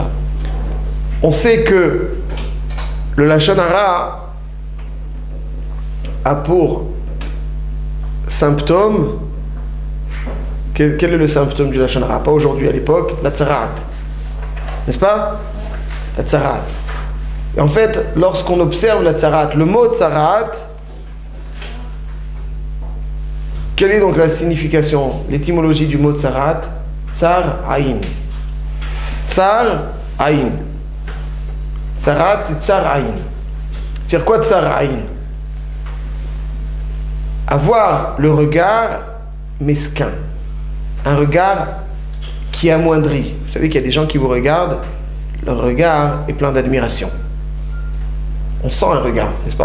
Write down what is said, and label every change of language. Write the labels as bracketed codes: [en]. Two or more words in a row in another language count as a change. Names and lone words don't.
[fr] On sait que le [he] לשון הרע [fr] a pour symptôme, quel est le symptôme du [he] לשון הרע? [fr] Pas aujourd'hui, à l'époque, la tsarat. N'est-ce pas? La tsarat. Et en fait, lorsqu'on observe la tsarat, le mot tsarat, quelle est donc la signification, l'étymologie du mot tsarat? [he] צר עין. צר עין. [fr] Tsarat, c'est [he] צר עין. [fr] C'est quoi [he] צר עין? [fr] Avoir le regard mesquin. Un regard qui amoindrit. Vous savez qu'il y a des gens qui vous regardent, leur regard est plein d'admiration. On sent un regard, n'est-ce pas?